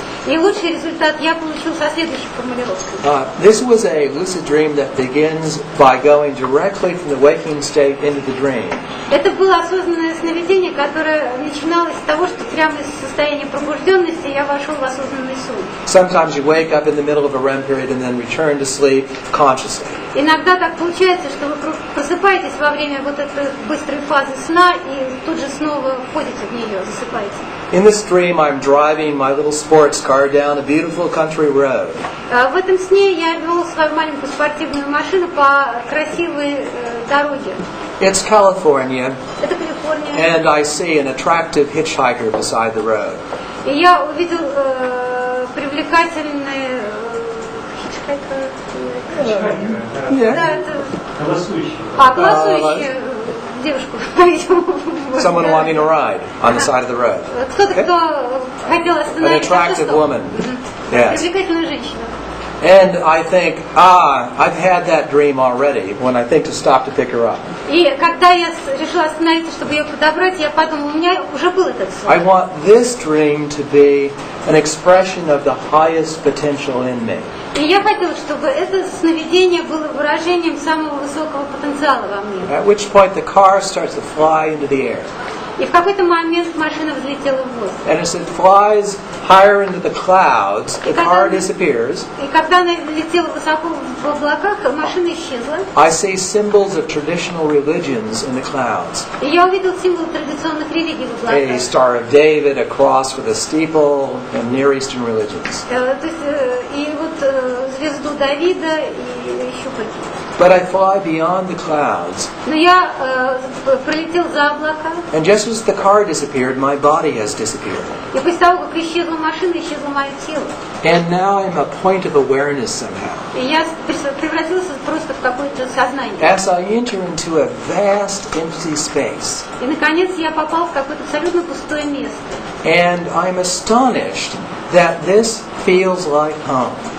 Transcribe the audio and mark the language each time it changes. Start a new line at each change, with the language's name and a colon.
Russian: И лучший результат я получил со следующей формулировкой.
English: This was a lucid dream that begins by going directly from the waking state into the dream.
Russian: Это было осознанное сновидение, которое начиналось с того, что прямо из состояния пробужденности я вошел в осознанный сон.
English: Sometimes you wake up in the middle of a REM period and then return to sleep consciously.
Russian: Иногда так получается, что вы просыпаетесь во время вот этой быстрой фазы сна и тут же снова входите в нее, засыпаете.
English: In this dream, I'm driving my little sports car down a beautiful country road.
Russian: В этом сне я вел свою маленькую спортивную машину по красивой дороге.
English: It's California,
Russian: Это Калифорния.
English: and I see an attractive hitchhiker beside the road.
Russian: И я увидел привлекательный хитчхайкер.
English: Yeah.
Russian: Да, это... Голосующий. Голосующую девушку.
English: Someone wanting a ride on the side of the road.
Russian: Кто-то, кто хотел
English: An
Russian: остановиться.
English: attractive woman. Yes.
Russian: Привлекательная женщина.
English: And I think, I've had that dream already when I think to stop to pick her up.
Russian: И когда я решила остановиться, чтобы ее подобрать, я подумала, у меня уже был этот сон.
English: I want this dream to be an expression of the highest potential in me.
Russian: И я хотела, чтобы это сновидение было выражением самого высокого потенциала во мне.
English: At which point the car starts to fly into the air.
Russian: И в какой-то момент машина взлетела в воздух.
English: And as it flies higher into the clouds, the car disappears.
Russian: И когда она летела высоко в облаках, машина исчезла.
English: I see symbols of traditional religions in the clouds.
Russian: И я увидел символы традиционных религий в облаках.
English: A Star of David, a cross with a steeple, and Near Eastern religions.
Russian: То есть, и вот звезду Давида и еще какие-то.
English: But I fly beyond the clouds.
Russian: Но я пролетел за облака.
English: And just as the car disappeared, my body has disappeared.
Russian: И после того, как исчезла машина, исчезло мое тело.
English: And now I'm a point of awareness somehow.
Russian: И я превратился просто в какое-то сознание.
English: As I enter into a vast empty space.
Russian: И наконец я попал в какое-то абсолютно пустое место.
English: And I'm astonished that this feels like home.